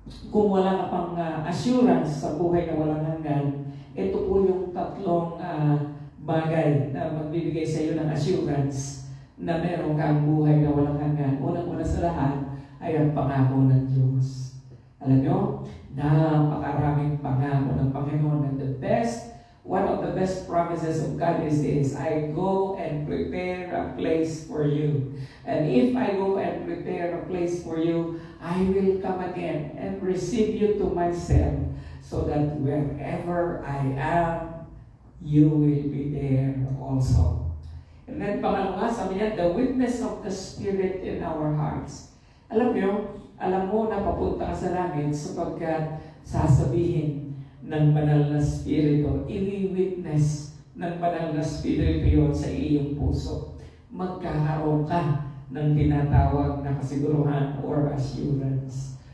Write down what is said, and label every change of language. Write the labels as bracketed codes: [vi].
[tl] kung wala ka pang assurance sa buhay na walang hanggan, ito po yung tatlong bagay na magbibigay sa iyo ng assurance na meron kang buhay na walang hanggan. Unang-una sa lahat ay ang pangako ng Diyos. Alam nyo, napakaraming pangako ng Panginoon, [en] and one of the best promises of God is this: I go and prepare a place for you. And if I go and prepare a place for you, I will come again and receive you to myself, so that wherever I am, you will be there also. And then [tl] pangalawa, sabi niya, [en] the witness of the Spirit in our hearts. [tl] Alam mo na papunta ka sa langit sapagkat sasabihin ng banal na Espiritu, i-witness ng banal na Espiritu yun sa iyong puso. Magkakaroon ka ng tinatawag na kasiguruhan or assurance.